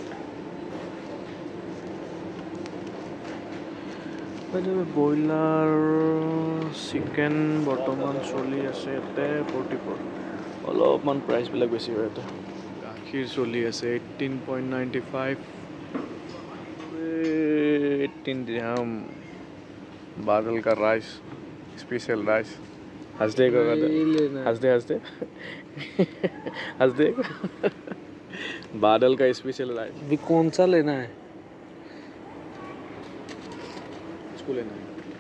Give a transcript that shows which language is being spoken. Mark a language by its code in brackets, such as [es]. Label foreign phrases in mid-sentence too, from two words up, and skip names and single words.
[as] ব্ৰইলাৰ চিকেন বৰ্তমান চলি আছে ইয়াতে 44। অলপমান প্ৰাইচবিলাক বেছি হয় ইয়াতে। গাখীৰ চলি আছে 18.95, 18 দিৰহাম। [hi] बादल का राइस, [en] special rice. [hi] हंस दे बादल का [en] special rice. [hi] अभी कौन सा लेना है? इसको लेना है।